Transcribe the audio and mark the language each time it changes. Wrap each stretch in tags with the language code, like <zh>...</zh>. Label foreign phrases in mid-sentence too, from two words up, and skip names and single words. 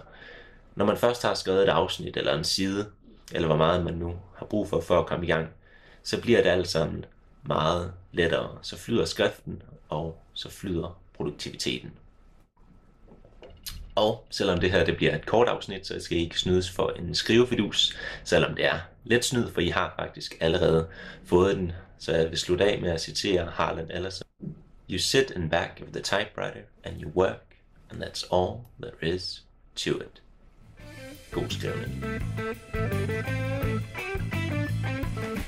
<da>Når man først har skrevet et afsnit eller en side, eller hvor meget man nu har brug for at komme i gang, så bliver det alt sammen meget lettere. Så flyder skriften, og så flyder produktiviteten. Og selvom det her det bliver et kort afsnit, så skal I ikke snydes for en skrivefidus, selvom det er let snyd, for I har faktisk allerede fået den. Så jeg vil slutte af med at citere Harlan Ellison.</da> <en>You sit in back of the typewriter and you work, and that's all there is to it.</en> <da>God skrivning.</da>